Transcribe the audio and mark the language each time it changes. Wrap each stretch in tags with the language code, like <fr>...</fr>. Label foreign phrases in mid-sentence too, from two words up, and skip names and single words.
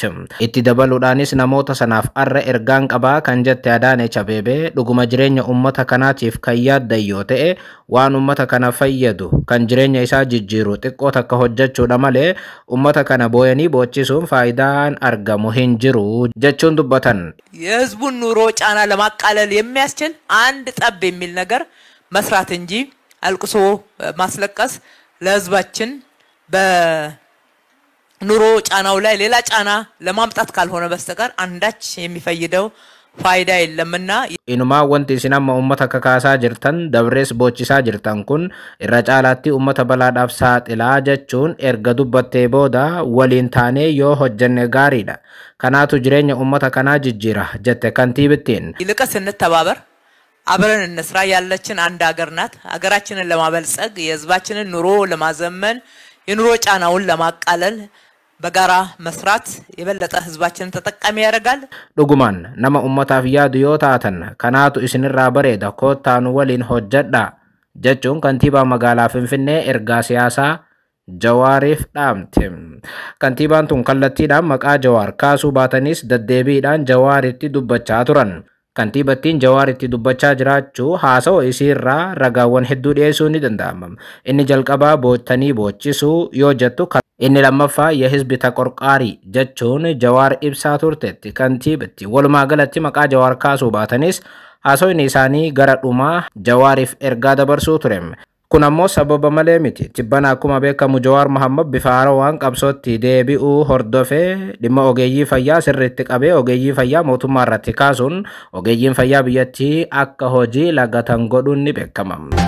<om>Itti dabaluudhaanis namoota sanaaf arra ergaan qabaa kan jette Adaanech Abeebee dhuguma jireenya uummata kanaatiif kan yaaddan yoo ta'e waan uummata kana fayyadu kan jireenya isaa jijjiiru xiqqoo takka hojjechuudha malee uummata kana booyanii bochisuun faayidaan argamu hin jiru jechuun dubbatan.</om> <am>የህዝቡን ኑሮ ጫና ለማቃለል የሚያስችል አንድ ጠብ የሚል ነገር መስራት እንጂ አልቅሶ ማስለቀስ ለህዝባችን በኑሮ ጫናው ላይ ሌላ ጫና ለማምጣት ካልሆነ በስተቀር አንዳች የሚፈይደው ፋይዳ የለምና</am> <om>innuma wanti sinamaa ummata kakaasaa jirtan dabareessaa boochisaa jirtan kun irra caalaatti ummata balaadhaaf saaxilaa jechuun erga dubbattee booda waliin taanee yoo hojjenne gaariidha kanaatu jireenya ummata kanaa jijjiira jette kantiibittiin</om> <am>ይልቅስ እንተባበር አብረን እንስራ ያለችን አንድ ሀገር ናት ሀገራችንን ለማበልጸግ የህዝባችንን ኑሮ ለማዘመን የኑሮ ጫናውን ለማቃለል በጋራ መስራት የበለጠ ህዝባችንን ተጠቃሚ ያደርጋል</am> <om>dhuguma nama ummataaf yaaddu yoo taatan kanaatu isinirraa bareeda koottaanu waliin hojjedha jechuun kantiibaa magaalaa Finfinnee ergaa siyaasaa Jawaariif dhaamte. Kantiibaan tun kallattiidhaan maqaa Jawaar kaasuu baatanis deddeebiidhaan Jawaaritti dubbachaa turan. Kantiibattiin Jawaaritti dubbachaa jiraachuu haasawaa isiirraa ragaawwan hedduu dhiyeessuu ni danda'ama. Inni jalqabaa bootanii boochisuu yoo jettu inni lammaffaa</om> <am>የህዝብ ተቆርቋሪ</am> <om>jechuun Jawaar ibsaa turteetti kantiibatti walumaa galatti maqaa Jawaar kaasuu baatanis haasawni isaanii gara dhumaa Jawaariif ergaa dabarsuu ture. Kun ammoo sababa malee miti. Tibbana akkuma beekamu Jawaar Mohammad bifa haarawaan qabsootti deebi'uu hordofee dhimma ogeeyyii fayyaa sirriitti qabee ogeeyyii fayyaa mootummaa irratti kaasuun ogeeyyiin fayyaa biyyattii akka hojii lagatan godhuun ni beekama.</om>